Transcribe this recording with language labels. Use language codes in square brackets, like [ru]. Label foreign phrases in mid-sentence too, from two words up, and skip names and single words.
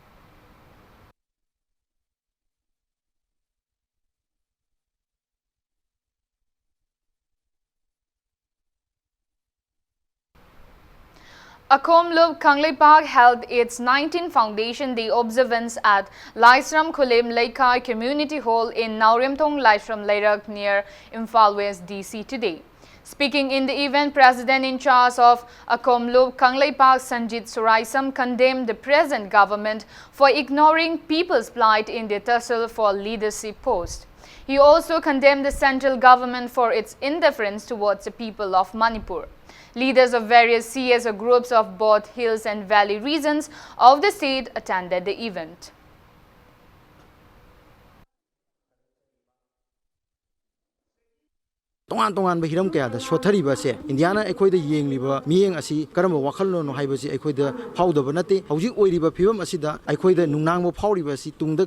[en] Akomlup Kanglei Park held its 19th Foundation Day observance at Laisram Khulem Laikai Community Hall in Nauremthong, Laisram Lairak near Imphal West DC today. Speaking in the event, President in charge of Akomlup Kanglei Park Sanjit Suraisam condemned the present government for ignoring people's plight in their tussle for leadership post. He also condemned the central government for its indifference towards the people of Manipur. Leaders of various CSO groups of both hills and valley regions of the state attended the event. [mni] Tongan hiram kaya da sothariba se Indiana ekhoida yengliba miyeng asi karamba wakhallo no haibasi ekhoida phawdaba nate hojik oiriba phibam asida ekhoida nungnangba phawriba si tungda